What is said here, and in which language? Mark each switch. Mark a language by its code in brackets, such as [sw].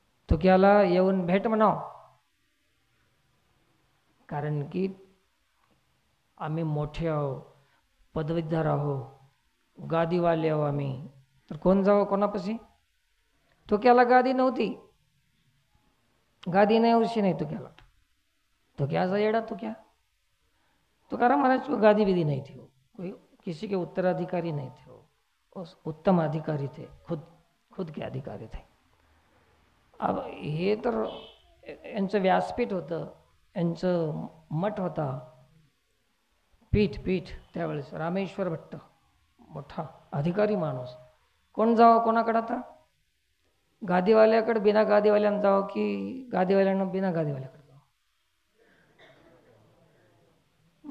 [mr] तुक्याला येऊन भेट म्हणाव, कारण की आम्ही मोठे आहो, पदवीधर आहो, गादीवाले आहो आम्ही. तर कोण जावं कोणापाशी? तुक्याला गादी नव्हती, गादी नाही उशी नाही तुक्याला. तुक्याचा येडा तुक्या. [hi] तुकाराम महाराज को गादी विधि नहीं थी, कोई किसी के उत्तराधिकारी नहीं थे. वो उत्तम अधिकारी थे, खुद के अधिकारी थे. [mr] अब हे तर यांचं व्यासपीठ होतं, यांचं मठ होता, पीठ त्यावेळेस. रामेश्वर भट्ट मोठा अधिकारी माणूस. कोण जावं कोणाकडे? आता गादीवाल्याकडे बिना गादीवाल्यानं जावं की गादीवाल्यानं बिना गादीवाल्याकडे जावं?